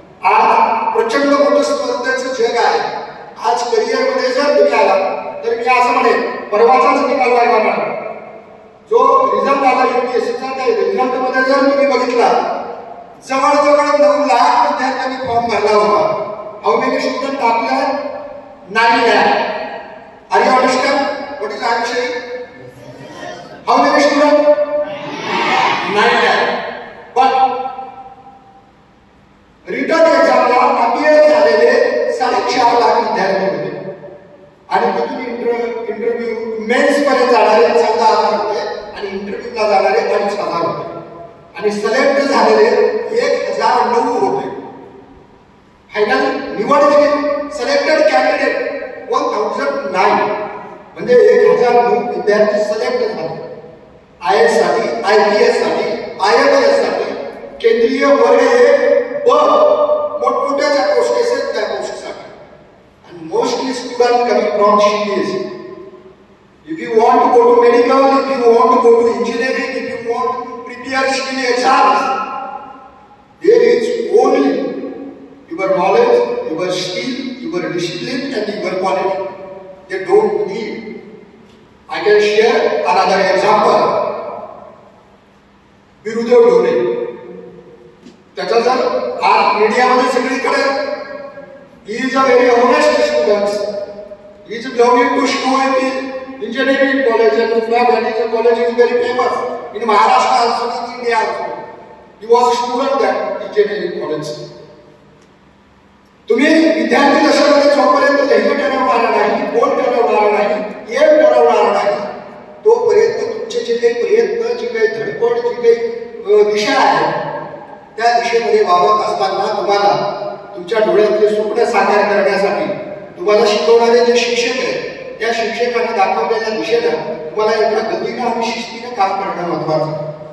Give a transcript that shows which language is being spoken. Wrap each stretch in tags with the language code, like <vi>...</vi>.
<mr>आज प्रचंड मोठं स्पर्धेचं जग आहे. आज करिअरमध्ये जर तुम्ही आला तर मी असं म्हणेन परवाचाच निकाल लागला मॅडम, जो रिझल्ट आला UPSCचा त्या रिझल्टमध्ये जर तुम्ही बघितला जवळजवळ 9 लाख विद्यार्थ्यांनी फॉर्म भरला होता.</mr> <en>How many student आपल्या 9 lakh. Are you understand what is I am saying? How many students? 9 lakh.</en> <mr>But return एक्झामला appear झालेले 4.5 लाख विद्यार्थी होते आणि तिथून इंटरव्ह्यू मेन्स पर्यंत जाणारे 14,000 होते आणि इंटरव्ह्यूला जाणारे 2,500 होते आणि सिलेक्ट झालेले 1,009 होते. फायनल निवड केली, सिलेक्टेड कॅन्डिडेट 1009 म्हणजे 1,009 विद्यार्थी सिलेक्ट झाले. IAS साठी, IPS साठी, IAS साठी केंद्रीय वर्ग हे मोठमोठ्या ज्या पोस्ट आहेत त्या पोस्टसाठी.</mr> <en>आणि mostly student coming from CBSE. If you want to go to medical, if you want to go to engineering, if you want to prepare civil exams, there is only your knowledge, your skill, your discipline and your quality. They don't need. I I can share another example.</en> <mr>Gurudev Dhole, त्याचा जर आज मीडियामध्ये सगळीकडे,</mr> <en>he is a very honest student. He is belonging to Shivamogga Engineering College, and that college is very famous in Maharashtra also, in India also. He was a student at engineering college.</en> <mr>तुम्ही विद्यार्थी दशेमध्ये जोपर्यंत ध्येय ठरवणार नाही, गोल ठरवणार नाही, M ठरवणार नाही, तोपर्यंत तुमचे जे काही प्रयत्न, जी काही धडपड, जी काही दिशा आहे, त्या दिशेमध्ये वावरत असताना तुम्हाला तुमच्या डोळ्यातले स्वप्न साकार करण्यासाठी तुम्हाला शिकवणारे जे शिक्षक आहेत, त्या शिक्षकांना दाखवलेल्या दिशेनं तुम्हाला एका गतीनं आणि शिस्तीनं काम करणं महत्वाचं.</mr>